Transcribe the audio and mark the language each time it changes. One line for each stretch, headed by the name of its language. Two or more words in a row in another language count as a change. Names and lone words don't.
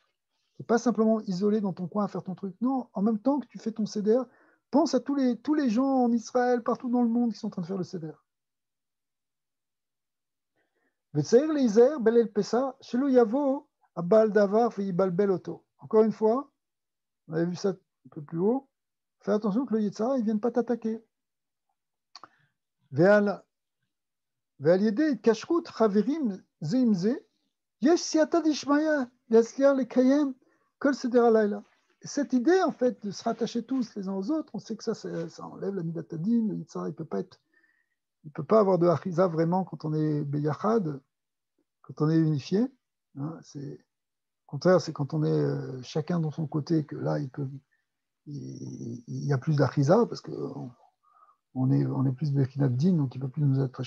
French: Et pas simplement isolé dans ton coin à faire ton truc. Non, en même temps que tu fais ton Seder, pense à tous les gens en Israël, partout dans le monde qui sont en train de faire le Seder. Encore une fois, on avait vu ça un peu plus haut. Fais attention que le Yitzhara, il ne vienne pas t'attaquer.
Hebrew: ועל ידי קשרות חברים זה עם זה, יש סייעתא דשמיא יצליח לקיים כל סדר הלילה.
French: Cette idée, en fait, de se rattacher tous les uns aux autres, on sait que ça enlève la
Hebrew: מידת הדין.
French: Le Yitzhara, il peut pas avoir de achiza vraiment quand on est beyachad, quand on est unifié. Hein, au contraire, c'est quand on est chacun dans son côté que là, il y a plus d'achiza parce qu'on est plus
Hebrew: בחינת דין,
French: donc il ne peut plus nous attacher.